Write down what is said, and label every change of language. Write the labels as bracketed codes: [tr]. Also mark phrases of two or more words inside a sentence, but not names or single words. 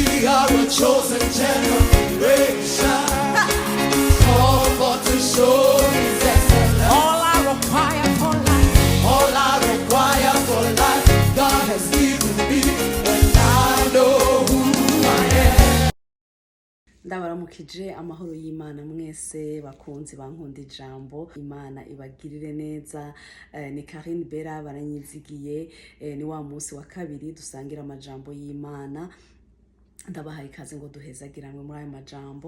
[en] We are a chosen generation, called for to show His excellence. All I require for life, All I require for life, God has given me, and I know who I am. [rn] ndabaramukije amahoro y'Imana mwese bakunzi bankunda ijambo. Imana ibagirire neza. Ni Karine Bera baranyizigiye. Ni wa munsi wa kabiri dusangira amajambo y'Imana. Ndabahaye ikaze ngo duhezagiranwe muri aya majambo.